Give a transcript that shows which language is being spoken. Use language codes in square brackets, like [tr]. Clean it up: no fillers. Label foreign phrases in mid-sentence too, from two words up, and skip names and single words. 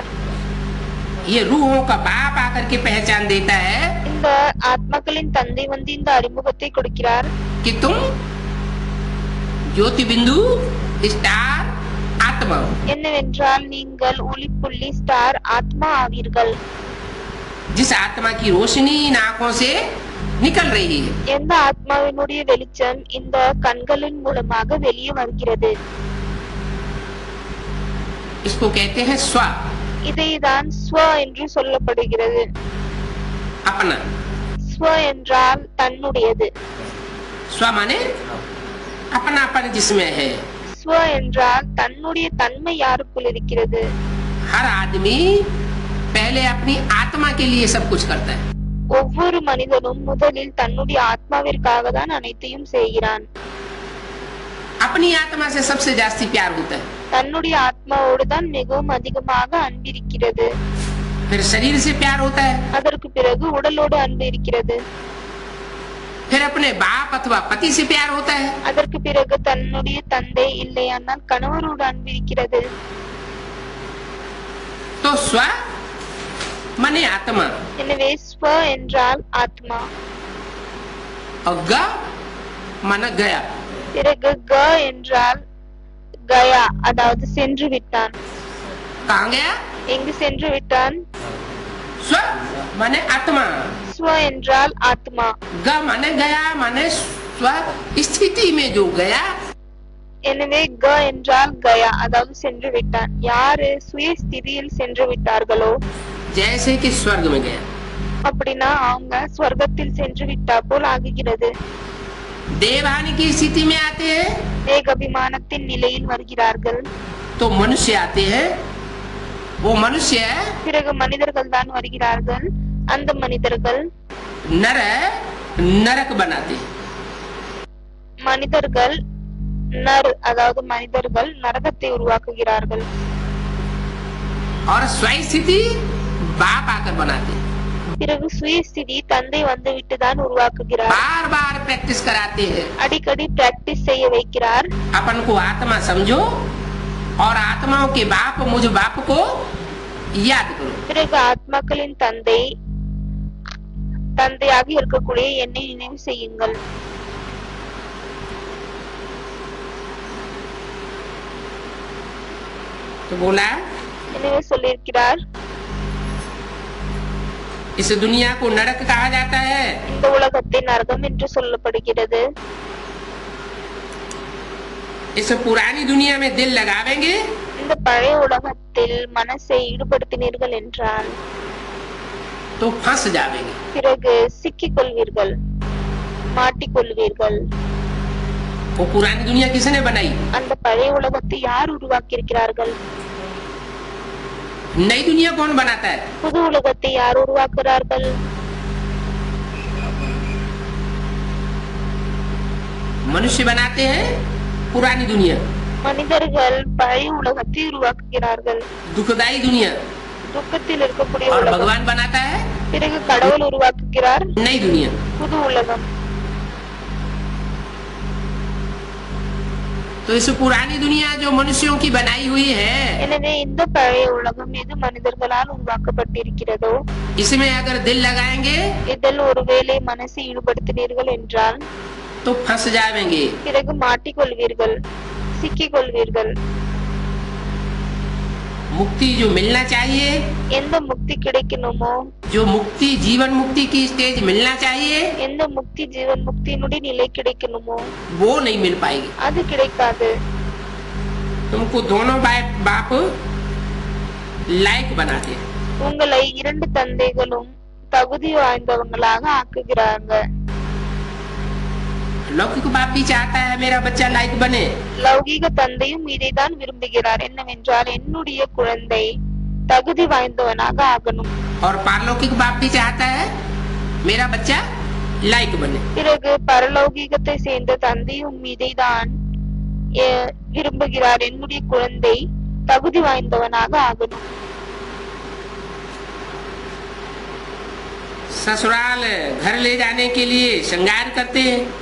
[hi] ये रूहों का बाप आकर के पहचान देता है [ta] இந்த ஆத்மாக்களின் தந்தை வந்து இந்த அறிமுகத்தை கொடுக்கிறார். [hi] कि तुम ज्योति बिंदु स्टार आत्मा हो। [ta] என்னவென்றால் நீங்கள் ஒளிப்புள்ளி ஸ்டார் ஆத்மா ஆவீர்கள். [hi] जिस आत्मा की रोशनी इन आंखों से निकल रही है, [ta] எந்த ஆத்மாவினுடைய வெளிச்சம் இந்த கண்களின் மூலமாக வெளியே வருகிறது. [hi] इसको कहते हैं स्व। [ta] இதைதான் ஸ்வ என்று சொல்லப்படுகிறது. [hi] अपना। [ta] ஸ்வ என்றால் தன்னுடையது. [hi] स्व माने अपनापन जिसमें है। [ta] ஸ்வ என்றால் தன்னுடைய தன்மை யாருக்குள் இருக்கிறது. [hi] हर आदमी पहले अपनी आत्मा के लिए सब कुछ करता है। [ta] ஒவ்வொரு மனிதனும் முதலில் தன்னுடைய ஆத்மாவிற்காக தான் அனைத்தையும் செய்கிறான். [hi] अपनी आत्मा से सबसे जास्ती प्यार होता है। [ta] தன்னுடைய ஆத்மாவோடு தான் மிகவும் அதிகமாக அன்பிருக்கிறது. [hi] फिर शरीर से प्यार होता है। [ta] அதற்கு பிறகு உடலோடு அன்பு இருக்கிறது. [hi] फिर अपने बाप अथवा पति से प्यार होता है। [ta] அதற்கு பிறகு தன்னுடைய தந்தை இல்லையானால் கணவரோடு அன்பு இருக்கிறது. [hi] तो स्व माने आत्मा [ta] எனவே ஸ்வ என்றால் ஆத்மா. [hi] और ग माना गया। [ta] பிறகு க என்றால் கயா, அதாவது சென்று விட்டான். [hi] कहाँ गया? [ta] எங்கு சென்று விட்டான்? [hi] स्व माने आत्मा, [ta] ஸ்வ என்றால் ஆத்மா. [hi] ग माने गया माने स्व स्थिति में जो गया। [ta] எனவே க என்றால் கயா, அதாவது சென்று விட்டான். யாரு சுய ஸ்திதியில் சென்று விட்டார்களோ, [hi] जैसे कि स्वर्ग में गया। [ta] அப்படின்னா அவங்க ஸ்வர்க்கத்தில் சென்று விட்டா போல் ஆகுகிறது. [hi] देवहानि की स्थिति में आते हैं [ta] தேக அபிமானத்தின் நிலையில் வருகிறார்கள். [hi] तो मनुष्य आते हैं। वो मनुष्य [ta] பிறகு மனிதர்கள் தான் வருகிறார்கள். அந்த மனிதர்கள் [hi] नरक बनाते हैं। [ta] மனிதர்கள் அதாவது மனிதர்கள் நரகத்தை உருவாக்குகிறார்கள். [hi] और स्वस्थिति बाप आकर बनाते हैं। [ta] பிறகு சுயஸ்திதி தந்தை வந்து விட்டுதான் உருவாக்குகிறார். [hi] बार बार प्रैक्टिस कराते हैं। [ta] அடிக்கடி பிராக்டிஸ் செய்ய வைக்கிறார். [hi] अपन को आत्मा समझो और आत्माओं के बाप मुझ बाप को याद करो। [ta] பிறகு ஆத்மாக்களின் தந்தை தந்தையாக இருக்கக்கூடிய என்னை நினைவு செய்யுங்கள். [hi] तो बोला [ta] எனவே சொல்லியிருக்கிறார், [hi] इस दुनिया को नरक कहा जाता है। [ta] இந்த உலகத்தை நரகம் என்று சொல்லப்படுகிறது. [hi] इस पुरानी दुनिया में दिल लगावेंगे [ta] இந்த பழைய உலகத்தில் மனசை ஈடுபடுத்தினீர்கள் என்றால் [hi] तो फंस जावेंगे। [ta] பிறகு சிக்கிக் கொள்வீர்கள், மாட்டிக்கொள்வீர்கள். [hi] वो पुरानी दुनिया किसने बनाई? [ta] அந்த பழைய உலகத்தை யார் உருவாக்கி இருக்கிறார்கள்? [hi] नई दुनिया कौन बनाता है? [ta] புது உலகத்தை யார் உருவாக்குறார்கள்? [hi] मनुष्य बनाते हैं पुरानी दुनिया, [ta] மனிதர்கள் பழைய உலகத்தை உருவாக்குகிறார்கள், [hi] दुखदायी दुनिया, [ta] துக்கத்தில் இருக்கக்கூடிய [hi] और [ta] உலகம். [hi] भगवान बनाता है [ta] பிறகு கடவுள் உருவாக்குகிறார் [hi] नई दुनिया। [ta] புது உலகம். [hi] तो इस पुरानी दुनिया जो मनुष्यों की बनाई हुई है, [ta] எனவே இந்த பழைய உலகம் எது மனிதர்களால் உருவாக்கப்பட்டிருக்கிறதோ [hi] इसमें अगर दिल लगाएंगे [ta] இதில் ஒருவேளை மனசை ஈடுபடுத்தினீர்கள் என்றால் [hi] तो फंस जाएंगे। [ta] பிறகு மாட்டிக்கொள்வீர்கள், சிக்கிக் கொள்வீர்கள். [hi] मुक्ति जो मिलना चाहिए, [ta] எந்த முக்தி கிடைக்கணுமோ, [hi] जो मुक्ति जीवन मुक्ति की स्टेज मिलना चाहिए, [ta] எந்த முக்தி ஜீவன் முக்தியினுடைய நிலை கிடைக்கணுமோ [hi] वो नहीं मिल पाएगी। [ta] அது கிடைக்காது. [hi] तुमको दोनों बाप लायक बनाते हैं। [ta] உங்களை இரண்டு தந்தைகளும் தகுதி வாய்ந்தவங்களாக ஆக்குகிறாங்க. [hi] लौकिक बाप भी चाहता है मेरा बच्चा लायक बने, [ta] லௌகீக தந்தையும் இதைதான் விரும்புகிறார். என்னவென்றால் என்னுடைய குழந்தை தகுதி வாய்ந்தவனாக ஆகணும். [hi] और पारलौकिक बाप भी चाहता है मेरा बच्चा लायक बने। [ta] பிறகு பரலௌகீகத்தை சேர்ந்த தந்தையும் இதைதான் விரும்புகிறார், என்னுடைய குழந்தை தகுதி வாய்ந்தவனாக ஆகணும். [hi] ससुराल घर ले जाने के लिए श्रृंगार करते हैं,